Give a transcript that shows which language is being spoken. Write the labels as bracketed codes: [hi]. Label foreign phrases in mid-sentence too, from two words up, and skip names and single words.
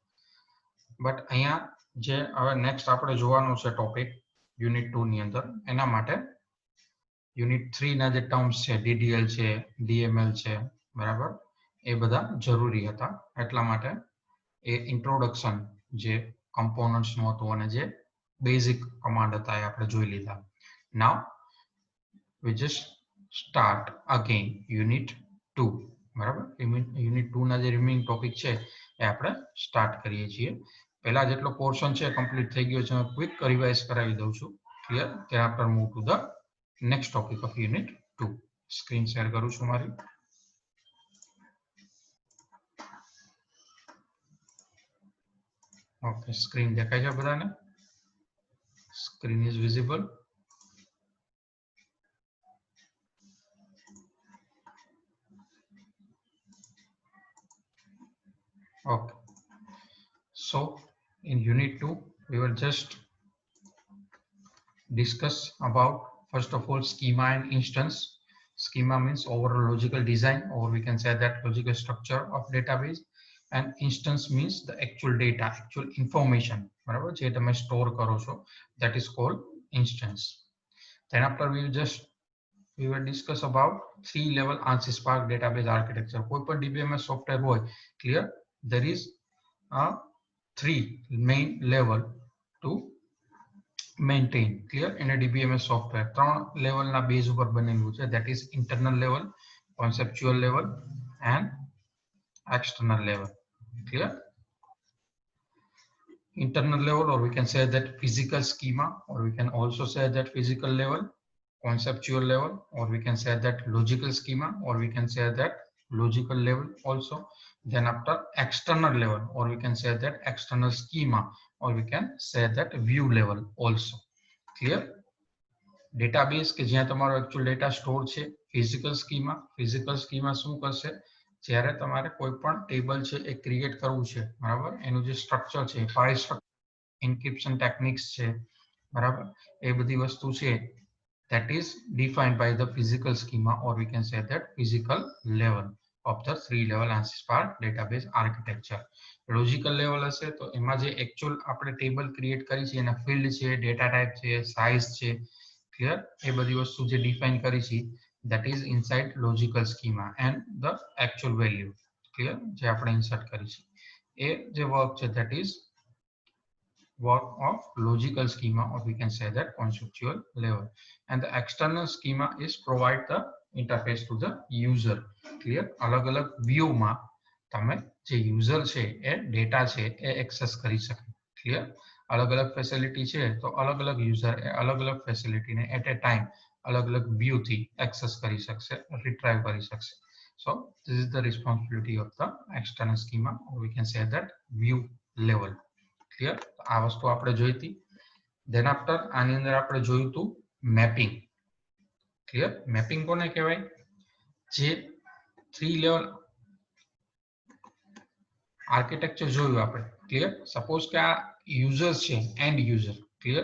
[gu] બટ અહીંયા જે હવે નેક્સ્ટ આપણે જોવાનો છે [en] topic unit 2 [gu] ની અંદર, એના માટે યુનિટ 3 ના જે ટર્મ્સ છે ડીડીએલ છે, ડીએમએલ છે, બરાબર, એ બધા જરૂરી હતા. એટલા માટે એ ઇન્ટ્રોડક્શન જે કમ્પોનન્ટ્સ નું હતું અને જે [en] basic command [gu] હતા એ આપણે જોઈ લીધા. [en] નાઉ we just start again unit 2, [gu] બરાબર. યુનિટ 2 ના જે [en] remaining topic [gu] છે એ આપણે સ્ટાર્ટ કરીએ છીએ. પહેલા જેટલો પોર્શન છે કમ્પ્લીટ થઈ ગયો છે, હું [en] quick revise [gu] કરાવી દઉં છું. ક્લિયર? [en] then after move to the next topic of unit 2. screen share [gu] કરું છું મારી. [en] okay, screen [gu] દેખાય છે બધાને? [en] screen is visible? Okay, so in unit 2 we will just discuss about, first of all, schema and instance. Schema means overall logical design, or we can say that logical structure of database, and instance means the actual data, actual information, [gu] બરાબર, જે તમે સ્ટોર કરો છો, [en] that is called instance. Then after we will discuss about 3-level ANSYS Spark database architecture. [gu] કોઈ પણ [en] DBMS software [gu] હોય, [en] clear, there is a 3 main level to maintain, clear, in a DBMS software. [gu] 3 level ના બેઝ ઉપર બનેલું છે, [en] that is internal level, conceptual level and external level. Clear? Internal level, or we can say that physical schema, or we can also say that physical level, conceptual level, or we can say that logical schema, or we can say that logical level also. Then after external level, or we can say that external schema, or we can say that view level also. Clear? Database [gu] કે જ્યાં તમારો [en] actual data store [gu] છે, [en] physical schema [gu] શું કરશે? જ્યારે તમારે કોઈ પણ ટેબલ છે એ ક્રિએટ કરવું છે, બરાબર, એનું જે સ્ટ્રક્ચર છે, [en] file structure, encryption techniques [gu] છે, બરાબર, એ બધી વસ્તુ છે, [en] that is defined by the physical schema, or we can say that physical level of the 3-level ANSYS Spark database architecture. Logical level [gu] હશે તો એમાં જે actual આપણે ટેબલ ક્રિએટ કરી છે એના ફિલ્ડ છે, [en] data type [gu] છે, સાઇઝ છે, ક્લિયર, એ બધી વસ્તુ જે ડિફાઇન કરી છે, [en] that is inside logical schema and the actual value, clear, [gu] જે આપણે ઇન્સર્ટ કરી છે એ જે વર્ક છે, [en] that is work of logical schema, or we can say that conceptual level. And the external schema is provide the interface to the user. [gu] Clear? અલગ અલગ view માં તમે જે user છે એ data છે એ access કરી શકે. Clear? અલગ અલગ facility છે તો અલગ અલગ user એ અલગ અલગ facility ને [en] at a time [gu] અલગ અલગ view થી access કરી શકશે, retrieve કરી શકશે. [en] So this is the responsibility of the external schema, or we can say that view level. [gu] ક્લિયર? આ વસ્તુ આપણે જોઈ હતી. [en] then after [gu] આની અંદર આપણે જોયું હતું મેપિંગ. ક્લિયર? મેપિંગ કોને કહેવાય? જે 3 [en] level architecture [gu] જોયું આપણે, ક્લિયર. સપોઝ કે આ યુઝર છે, [en] end user, [gu] ક્લિયર.